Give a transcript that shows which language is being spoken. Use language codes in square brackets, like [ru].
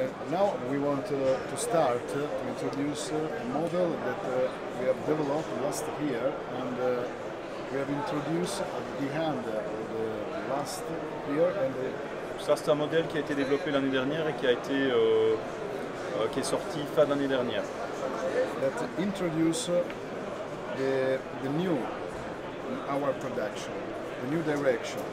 [en] Now we want to start to introduce a model that we have developed last year, and we have introduced at the end of the last year. And [fr] ça, c'est un modèle qui a été développé l'année dernière et qui a été qui est sorti fin d'année dernière. [en] That introduce the new our production, the new direction.